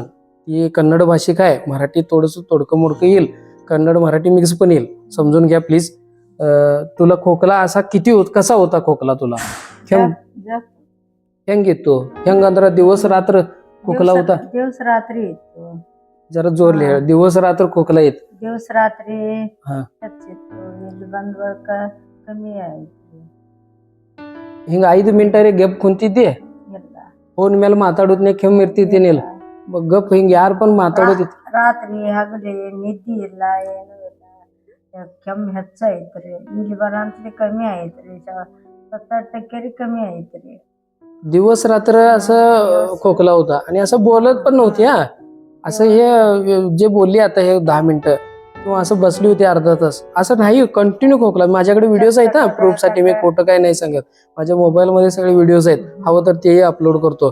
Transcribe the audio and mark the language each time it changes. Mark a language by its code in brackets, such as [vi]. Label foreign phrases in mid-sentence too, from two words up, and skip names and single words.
[mr] ती कन्नड भाषिक आहे, मराठी थोडंसं तोडकं मोडकं येईल, कन्नड मराठी मिक्स पण येईल, समजून घ्या प्लीज. तुला खोकला असा कसा होता खोकला तुला? ಹೆಂಗ್ येतो ಹೆಂಗಂದ್ರ दिवस रात्र खोकला होता? दिवस रात्री येतो. जरा जोर लिहा. दिवस रात्र खोकला येत? दिवस रात्री हा. [kn] ಇಲ್ಲಿ ಬಂದ್ವರ್ಕ ಕಮ್ಮಿ ಆಯ್ತು. ಹಿಂಗ 5 ಮಿನಿಟರೆ ಗಪ್ ಕುಂತಿದ್ದೆ, ಇಲ್ಲ ಫೋನ್ ಮೇಲೆ ಮಾತಾಡೋದ್ನೇ ಕೆಮ್ಮು ಇರ್ತಿದ್ದೇನಿಲ್ಲ, ಗಪ್ ಹಿಂಗ ಯಾರು पण ಮಾತಾಡೋದು? ರಾತ್ರಿ ಹಗಲಿ ನಿದ್ದಿ ಇಲ್ಲ, ಏನು ಇಲ್ಲ, ಕೆಮ್ಮು ಹೆಚ್ಚೈತ್ರಿ. ಇಲ್ಲಿ ಬರಂತ್ಲಿ ಕಮ್ಮಿ ಆಯ್ತ್ರಿ, 7-8% ಕಮ್ಮಿ ಆಯ್ತ್ರಿ. [mr] दिवस रात्र असं खोकला होता आणि असं बोलत पण नव्हती. असं हे जे बोलली आता हे 10 मिनिटं किंवा असं बसली होती अर्धा तास, असं नाही, कंटिन्यू खोकला. माझ्याकडे व्हिडिओज आहेत प्रूफसाठी, मी खोटं काय नाही सांगत. माझ्या मोबाईलमध्ये सगळे व्हिडिओज आहेत, हवं तर तेही अपलोड करतो.